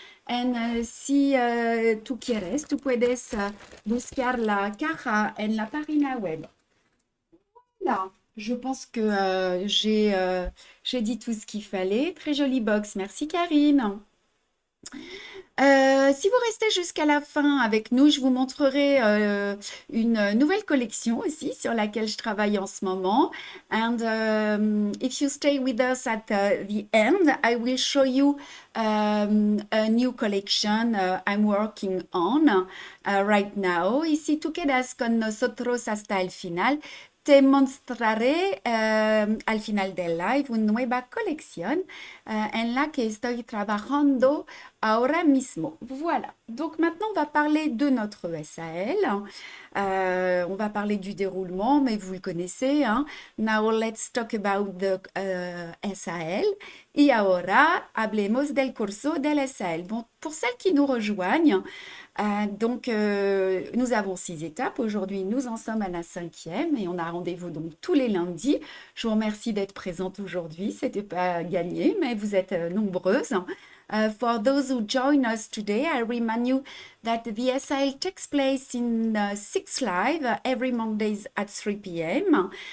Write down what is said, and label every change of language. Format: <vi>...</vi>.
<es>And si tú quieres, tú puedes buscar la caja en la página web.</es> <fr>Voilà, je pense que j'ai dit tout ce qu'il fallait. Très jolie box, merci Karine. Si vous restez jusqu'à la fin avec nous, je vous montrerai une nouvelle collection aussi sur laquelle je travaille en ce moment.</fr> <en>And if you stay with us at the end, I will show you a new collection I'm working on right now.</en> <es>Y si tú quedas con nosotros hasta el final, te mostraré al final del live una nueva colección en la que estoy trabajando ahora mismo.</es> <fr>Voilà. Donc maintenant, on va parler de notre SAL. On va parler du déroulement, mais vous le connaissez, hein.</fr> <en>Now let's talk about the SAL.</en> <es>Y ahora hablemos del curso del SAL.</es> <fr>Bon, pour celles qui nous rejoignent, nous avons 6 étapes. Aujourd'hui, nous en sommes à la 5e et on a rendez-vous donc tous les lundis. Je vous remercie d'être présente aujourd'hui. C'était pas gagné, mais vous êtes nombreuses.</fr> <en>For those who join us today, I remind you that the SIL takes place in 6 Live every Mondays at 3 p.m.</en>